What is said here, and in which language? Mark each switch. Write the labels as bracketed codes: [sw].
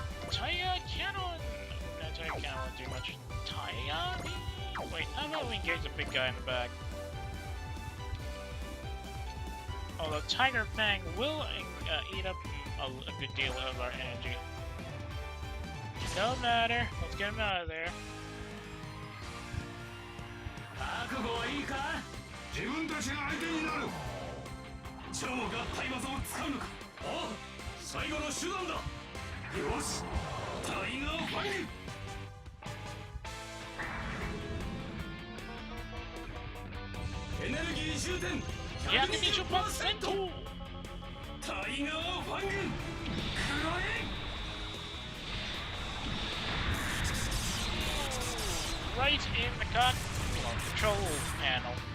[en] Tiger Cannon! No, Tiger Cannon won't do much. Tiger? Wait, how about we engage the big guy in the back? Although Tiger Fang will eat up a good deal of our energy. No matter, let's get him out of there. [ja] 覚悟はいいか自分たちが相手になる超合体技を使うのかおう最後の手段だよしタイガーファングエネルギー充填 120%! タイガーファングくらえ [en] Right in the control panel.